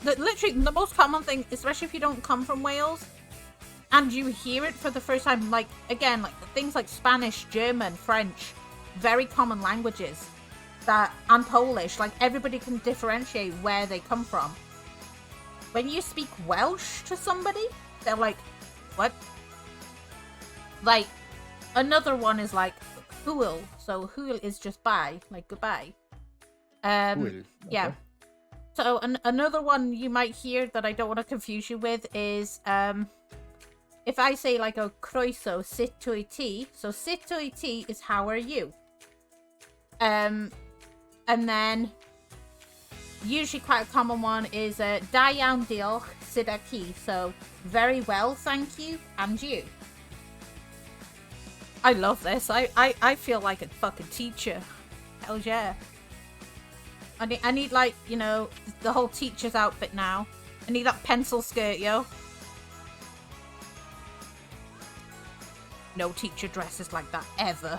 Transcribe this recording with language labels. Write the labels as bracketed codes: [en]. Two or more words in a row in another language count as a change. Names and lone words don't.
[en] Literally, the most common thing, especially if you don't come from Wales, and you hear it for the first time, like, again, like things like Spanish, German, French, very common languages, and Polish, like, everybody can differentiate where they come from. When you speak Welsh to somebody, they're like, what? Like, another one is like, hwyl. So, hwyl is just bye, like goodbye. Hwyl. Yeah. Okay. So another one you might hear that I don't want to confuse you with is if I say like [cy] a croeso, sut wyt ti. [en] So [cy] sut wyt ti [en] is how are you? And then usually quite a common one is [cy] da iawn diolch, syda ti. [en] So very well, thank you, and you. I love this. I feel like a fucking teacher. Hell yeah. I need like, you know, the whole teacher's outfit now. I need that pencil skirt, yo. No teacher dresses like that, ever.